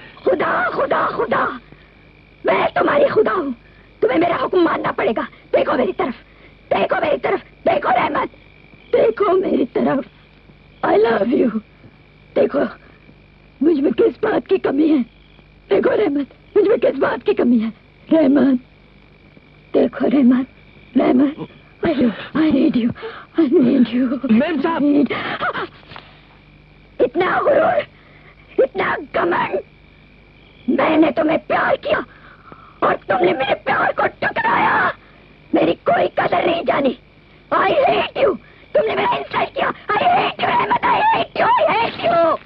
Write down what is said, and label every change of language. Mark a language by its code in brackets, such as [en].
[hi] खुदा खुदा खुदा, मैं तुम्हारी खुदा हूँ। तुम्हें मेरा हुक्म मानना पड़ेगा। देखो मेरी तरफ, देखो मेरी तरफ, देखो रहमत, देखो मेरी तरफ। [en] I love you. [hi] देखो मुझ में किस बात की कमी है। देखो रहमत, मुझ में किस बात की कमी है। रहमत, देखो रहमत, रहमत, [en] I need you, I need you। [hi] Ma'am साहब, इतना गुरूर, इतना घमंड। मैंने तुम्हें प्यार किया और तुमने मेरे प्यार को ठुकराया। मेरी कोई कदर नहीं जानी। [en] I hate you। [hi] तुमने मेरा इंसल्ट किया। [en] I hate you Rahmat, I hate you, I hate you।